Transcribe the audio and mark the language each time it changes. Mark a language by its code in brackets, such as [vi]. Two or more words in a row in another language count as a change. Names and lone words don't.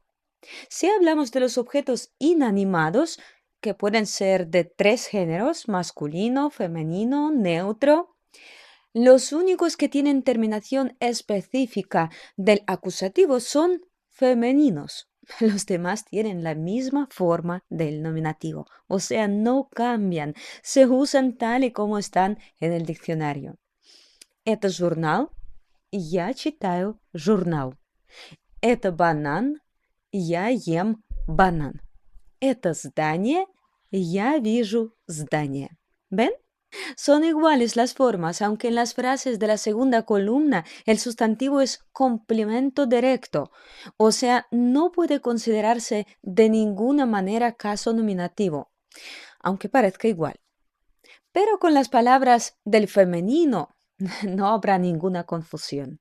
[es] Si hablamos de los objetos inanimados, que pueden ser de 3 géneros, masculino, femenino, neutro, los únicos que tienen terminación específica del acusativo son femeninos. Los demás tienen la misma forma del nominativo, o sea, no cambian, se usan tal y como están en el diccionario. [ru] Это журнал, я читаю журнал. Это банан, я ем банан. Это здание, я вижу здание. [es] ¿Ven? Son iguales las formas, aunque en las frases de la segunda columna el sustantivo es complemento directo, o sea, no puede considerarse de ninguna manera caso nominativo, aunque parezca igual. Pero con las palabras del femenino no habrá ninguna confusión.